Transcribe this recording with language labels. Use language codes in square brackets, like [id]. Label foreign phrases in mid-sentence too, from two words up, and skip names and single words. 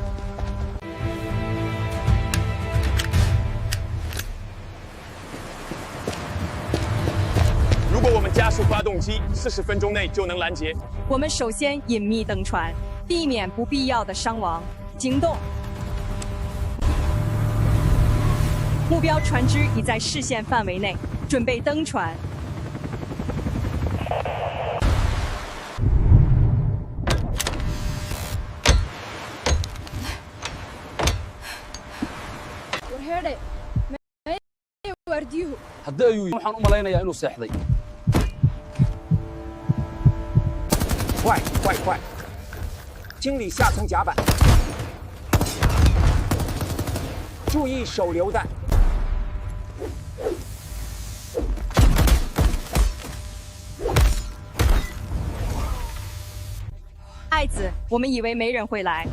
[zh] 如果我们加速发动机，40分钟内就能拦截。我们首先隐秘登船，避免不必要的伤亡。行动。目标船只已在视线范围内，准备登船。 [so] hadda ayuu waxaan u malaynayaa inuu seexday [zh] 快快快！清理下层甲板，注意手榴弹。爱子，我们以为没人会来。